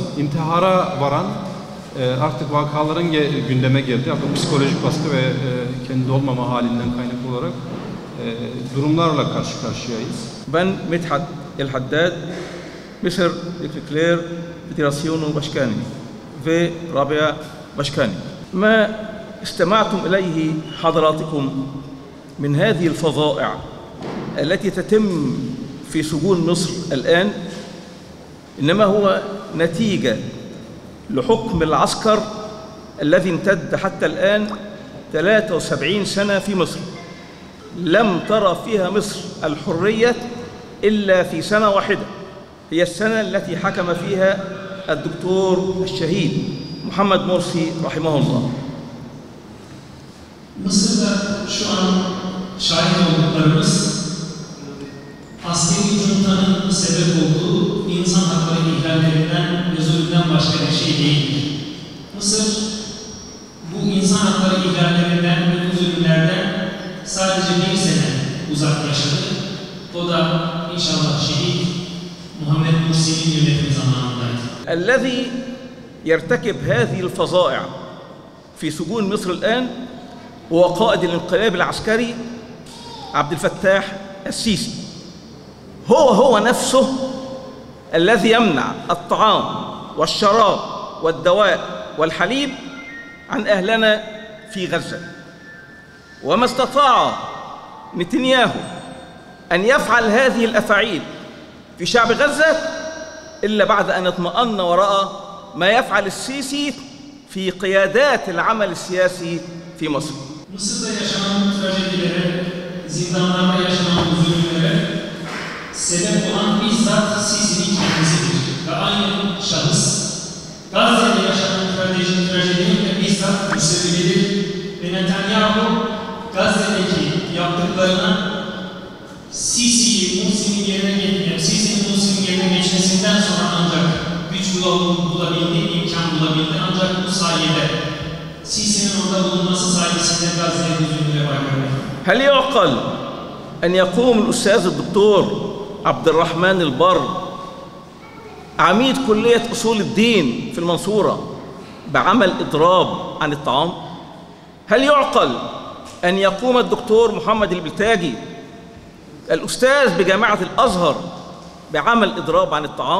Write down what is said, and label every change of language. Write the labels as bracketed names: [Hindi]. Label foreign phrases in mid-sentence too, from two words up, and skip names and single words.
[Turkish] İntihara varan artık vakaların gündeme geldi. Artık psikolojik baskı ve kendi olmama halinden kaynaklı olarak durumlarla karşı karşıyayız. Ben Medhat El Haddad, Mısır Ekler Federasyonu Başkanı ve Rabia Başkanı. [Arabic] ما استمعتم إليه حضراتكم من هذه الفظائع التي تتم في سجون مصر الآن إنما هو نتيجة لحكم العسكر الذي امتد حتى الآن 73 سنة في مصر. لم ترى فيها مصر الحرية إلا في سنة واحدة، هي السنة التي حكم فيها الدكتور الشهيد محمد مرسي رحمه الله. [Turkish] Mısır'da şu an şahit olduklarımız askeri juntanın sebep olduğu insan hakları ihlallerinden ve zulümden başka bir şey değildir. Mısır bu insan hakları ihlallerinden ve bu zulümlerden sadece bir sene uzak yaşadı. O da inşallah şehit Muhammed Mursi'nin yönetimi zamanındaydı. [Arabic] الذي يرتكب هذه الفظائع في سجون مصر الآن هو قائد الانقلاب العسكري عبد الفتاح السيسي. هو نفسه الذي يمنع الطعام والشراب والدواء والحليب عن أهلنا في غزة. وما استطاع نتنياهو أن يفعل هذه الأفاعيل في شعب غزة إلا بعد أن اطمأن ورأى ما يفعل السيسي في قيادات العمل السياسي في مصر. [Turkish] Mısır'da yaşanan trajedilere, zindanlarda yaşanan zulümlere sebep olan bizzat Sisi'nin kendisidir. Ve aynı şahıs Gazze'de yaşanan trajedinin de bizzat müsebbibidir. Ve Netanyahu Gazze'deki yaptıklarına Sisi'nin Mursi'nin yerine geçmesinden sonra ancak güç bulabildi, imkan bulabildi. Ancak bu sayede Sisi'nin orada bulunması sayesinde Gazze'ye zulümlere başlıyor. [Arabic] هل يعقل أن يقوم الأستاذ الدكتور عبد الرحمن البر عميد كلية أصول الدين في المنصورة بعمل إضراب عن الطعام؟ هل يعقل أن يقوم الدكتور محمد البلتاجي الأستاذ بجامعة الأزهر بعمل إضراب عن الطعام؟